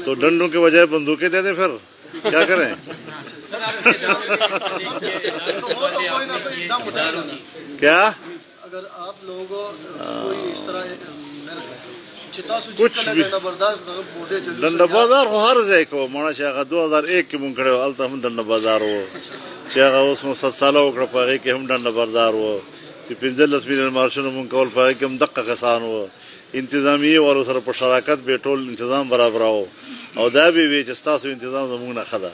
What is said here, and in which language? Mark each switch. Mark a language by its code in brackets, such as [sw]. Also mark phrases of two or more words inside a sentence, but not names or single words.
[ur] تو ڈنڈوں کے بجائے بندوقیں دے دیں، پھر کیا کریں؟ کیا اگر آپ لوگوں کوئی اس طرح کچھ بھی ڈنڈا بازار ہو ہر [ps] ځای کو مانا چې هغه 2001 کې مونږ کړی و، هلته هم ډنډه بازار و، چې هغه اوس مو 7 ساله وکړه په هغې کې هم ډنډه بازار و، چې 15 ملین مارشونه مونږ کول په هغې کې هم دقه کسان و، انتظامیې والو سره په شراکت به ټول انتظام برابراو او دا به وي چې ستاسو انتظام زموږ نه ښه ده۔